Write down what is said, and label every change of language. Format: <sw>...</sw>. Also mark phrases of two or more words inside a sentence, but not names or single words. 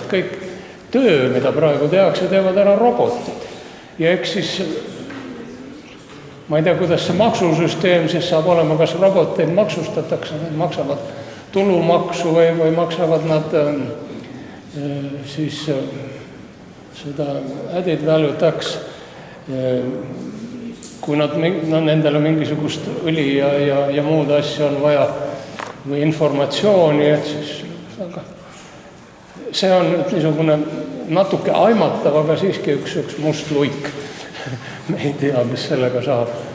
<et>Kõik töö, mida praegu tehakse, teevad ära robotid. Ja eks siis, ma ei tea, kuidas see maksusüsteem siis saab olema, kas roboteid maksustatakse, need maksavad tulumaksu või maksavad nad siis seda</et> <en>added value tax</en> <et>kui nendele mingisugust õli ja muud asja on vaja või informatsiooni, et siis aga see on nüüd niisugune natuke aimatav, aga siiski üks must luik. Me ei tea, mis sellega saab.</et>